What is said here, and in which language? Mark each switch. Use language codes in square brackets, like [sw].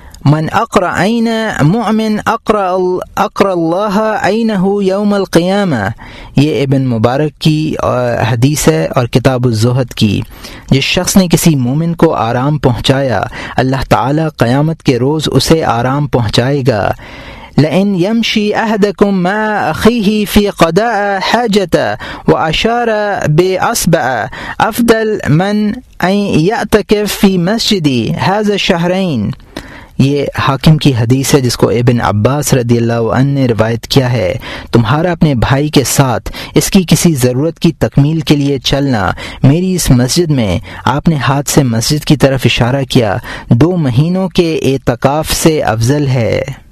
[ar] من اقرا عین مؤمن اقرا الله عینه یوم القیامه۔ [ur] یہ ابن مبارک کی حدیث ہے اور کتاب الزہد کی، جس شخص نے کسی مومن کو آرام پہنچایا اللہ تعالی قیامت کے روز اسے آرام پہنچائے گا۔ [ar] لئن يمشي أهدكم مع أخيه في قضاء حاجته وأشار بأصبعه أفضل من أن يعتكف في مسجدي هذا الشهرين. [ur] یہ حاکم کی حدیث ہے جس کو ابن عباس رضی اللہ عنہ نے روایت کیا ہے، تمہارا اپنے بھائی کے ساتھ اس کی کسی ضرورت کی تکمیل کے لیے چلنا میری اس مسجد میں، آپ نے ہاتھ سے مسجد کی طرف اشارہ کیا، 2 مہینوں کے اعتکاف سے افضل ہے.